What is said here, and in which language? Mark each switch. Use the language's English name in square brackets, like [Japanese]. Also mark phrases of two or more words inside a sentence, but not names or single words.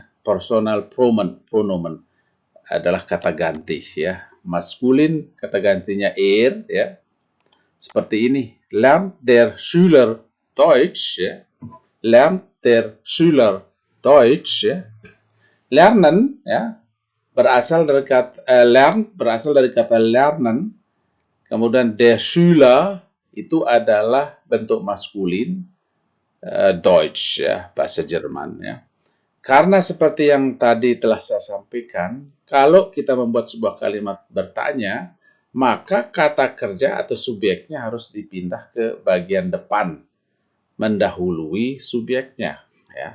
[German] Personal pronomen [Indonesian] adalah kata ganti, ya. Maskulin kata gantinya ya. Seperti ini. [German] Lernt der Schüler Deutsch, ya. Lernt der Schüler Deutsch, ya. Lernen, [Indonesian] ya, berasal dari kata lernen. Kemudian [German] der Schüler [Indonesian] itu adalah bentuk maskulin, Deutsch, ya, bahasa Jerman, ya. Karena seperti yang tadi telah saya sampaikan, kalau kita membuat sebuah kalimat bertanya, maka kata kerja atau subjeknya harus dipindah ke bagian depan, mendahului subjeknya, ya.